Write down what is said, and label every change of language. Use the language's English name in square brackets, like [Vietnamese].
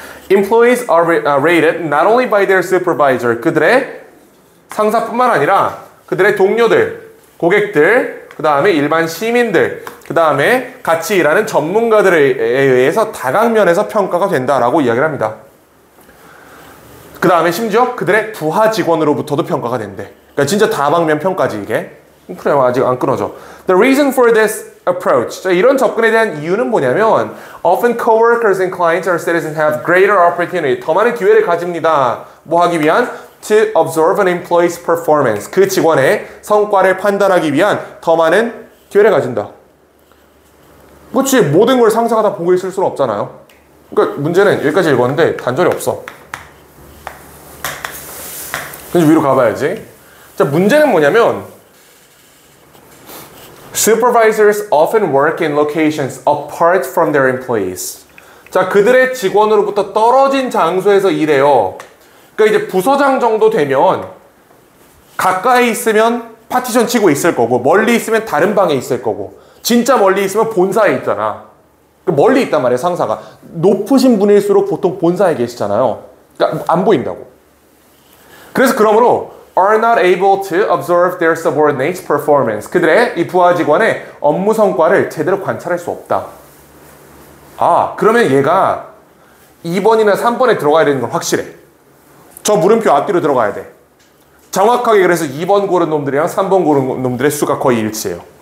[English] Employees are rated not only by their supervisor, [Korean] 그들의 상사뿐만 아니라 그들의 동료들, 고객들, 그 다음에 일반 시민들, 그 다음에 같이 일하는 전문가들에 의해서 다각면에서 평가가 된다라고 이야기를 합니다. 그 다음에 심지어 그들의 부하 직원으로부터도 평가가 된대. 그러니까 진짜 다방면 평가지 이게. 그래, 아직 안 끊어져. [English] The reason for this approach. [Korean] 자, 이런 접근에 대한 이유는 뭐냐면 [English] often coworkers and clients or citizens have greater opportunity. [Korean] 더 많은 기회를 가집니다. 뭐 하기 위한? [English] To observe an employee's performance. [Korean] 그 직원의 성과를 판단하기 위한 더 많은 기회를 가진다. 그렇지, 모든 걸 상사가 다 보고 있을 수는 없잖아요. 그러니까 문제는 여기까지 읽었는데 단절이 없어. 그래서 위로 가봐야지. 자, 문제는 뭐냐면 [English] Supervisors often work in locations apart from their employees. [Korean] 자, 그들의 직원으로부터 떨어진 장소에서 일해요. 그러니까 이제 부서장 정도 되면 가까이 있으면 파티션 치고 있을 거고 멀리 있으면 다른 방에 있을 거고 진짜 멀리 있으면 본사에 있잖아. 멀리 있단 말이에요, 상사가. 높으신 분일수록 보통 본사에 계시잖아요. 그러니까 안 보인다고. 그래서 그러므로 [English] are not able to observe their subordinates' performance. [Korean] 그들의 이 부하 직원의 업무 성과를 제대로 관찰할 수 없다. 아, 그러면 얘가 2번이나 3번에 들어가야 되는 건 확실해. 저 물음표 앞뒤로 들어가야 돼. 정확하게 그래서 2번 고른 놈들이랑 3번 고른 놈들의 수가 거의 일치해요.